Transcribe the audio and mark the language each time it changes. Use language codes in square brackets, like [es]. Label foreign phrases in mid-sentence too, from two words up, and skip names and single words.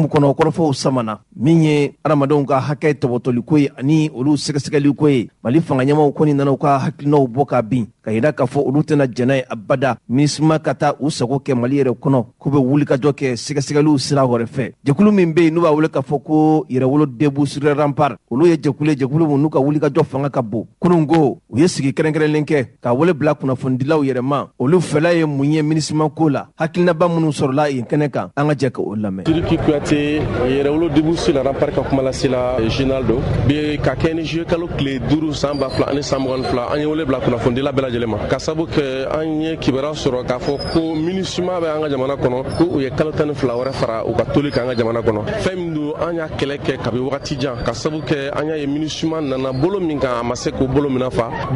[bm] kɔnɔ o kɔrɔfɔw samana min ye adamadenw ka hakɛ tɔbɔtɔliko ye ani olu sɛgɛsɛgɛliko ye mali fanga ɲɛmaw kɔni nana u ka hakilinaw bɔ ka bin ka yira k'a fɔ olu tɛna jɛna ye abada MINUSMA ka taa u sago kɛ mali yɛrɛ kɔnɔ k'u bɛ wulikajɔ kɛ sɛgɛsɛgɛliw sira wɛrɛ fɛ jɛkulu min bɛ yen n'u b'a wele k'a fɔ ko yɛrɛwolo debu sur le rempart olu ye jɛkulu min n'u ka wulikajɔ fanga ka bon kunun ko u ye sigi kɛrɛnkɛrɛnlen kɛ k'a wele bila kunnafonidilaw yɛrɛ ma olu fɛla ye mun ye MINUSMA ko la hakilinaba minnu sɔrɔla yen kɛnɛ kan an ka jɛ ka o lamɛn. Sidiki Kuyate yɛrɛwolo debu sur le rempart ka kuma lasela général do bi ka kɛ ni juillet kalo tile 5 san 2022 an ye wele bila kunnafonidila bɛɛ lajɛlen ma ka sabu kɛ an ye kibaruya sɔrɔ k'a fɔ ko MINUSMA bɛ an ka jamana kɔnɔ ko u ye kalo 12 wɛrɛ fara u ka toli kan an ka jamana kɔnɔ fɛn min don an y'a kɛlɛ kɛ kabi wagati jan ka sabu kɛ an y'a ye MINUSMA nana bolo min kan a ma se k'o bolo mina fa bi